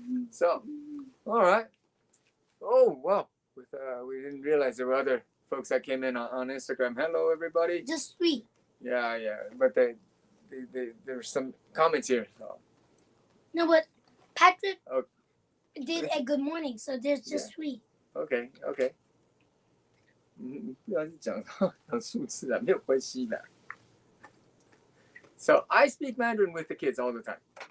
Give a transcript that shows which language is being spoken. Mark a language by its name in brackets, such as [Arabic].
[English] So, all right. Oh wow! We didn't realize there were other folks that came in on Instagram. Hello, everybody. Just 3. Yeah, but there's some comments here. So. No, but Patrick did a good morning, so there's just 3. Okay. [Chinese] 不要讲数字啊，没有关系的。 [English] So I speak Mandarin with the kids all the time.